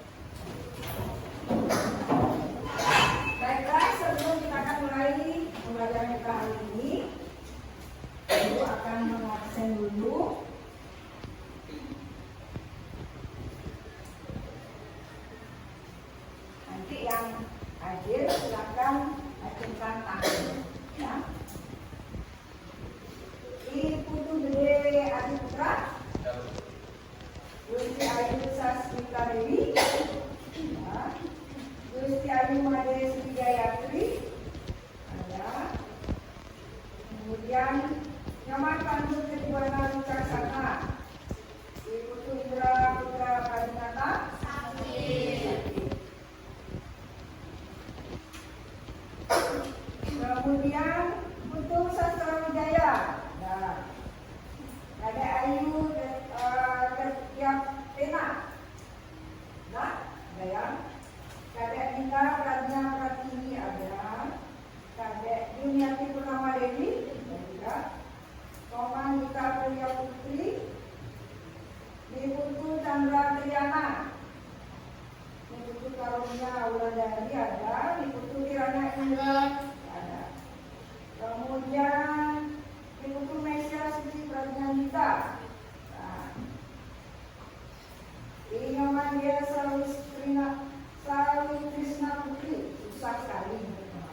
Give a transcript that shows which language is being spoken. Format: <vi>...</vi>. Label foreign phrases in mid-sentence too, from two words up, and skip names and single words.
<id>Baiklah, sebelum kita akan mulai pembelajaran kita hari ini, Ibu akan mengabsen dulu. Nanti yang hadir silakan acungkan tangan. Ya. Ibu Gede Adi Putra, Gusti Ayu Sasmita Dewi, ya. Gusti Ayu Made Sri Gayatri, ada. Kemudian Nyoman Pandu Kejuana Wicaksana, Ibu Indra Putra Padinata, kemudian Putu Sastra Wijaya, nah, ada Ayu Pena, nah, ada ya. Kadek Nina Pradnya Pratini ada, Kadek Yuniati Purnama Dewi ada juga, Toman Gita Priya Putri, Ibu Chandra Triana, Ibu Karunia Wulandari ada, Ibu Kirana Indra ada. Kemudian Ibu Mesya Suci Pradnyanita. Nah, Inyoman dia Sawi Krishna Putri, susah sekali teman-teman.</id>